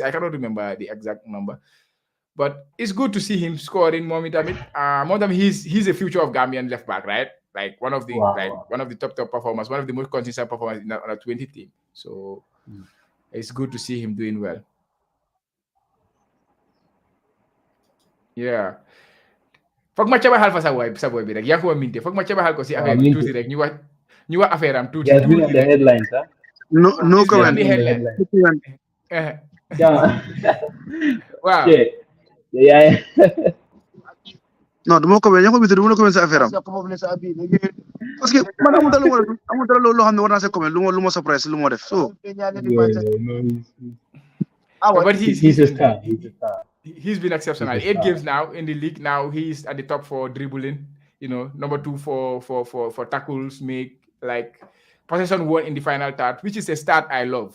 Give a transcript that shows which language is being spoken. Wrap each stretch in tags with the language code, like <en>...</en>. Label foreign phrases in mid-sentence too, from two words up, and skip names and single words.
<en>I cannot remember the exact number, but it's good to see him scoring more. He's a future of Gambian left back, right? Like one of the top performers, one of the most consistent performers in on a 20 team. So it's good to see him doing well. Yeah.</en> <wo>Foog ma cabaxal fa sa boy bi rek yaa ko minte foog ma cabaxal ko si affaire bi tuuti rek ñu wax affaire am tuuti.</wo> <en>He has been on the headlines, huh? No comment. Yeah. Wow. Yeah.</en> <wo>Non, dama ko ñako bitu dama ko sa affaire am</wo> <fr>parce que</fr> <wo>man amul dara lo xamne war na sa comment lu mo surprise lu mo def so</wo> <en>but he's a star. He's been exceptional. 8 games now in the league. Now he's at the top for dribbling, number 2 for tackles, make like possession 1 in the final third, which is a stat I love.</en>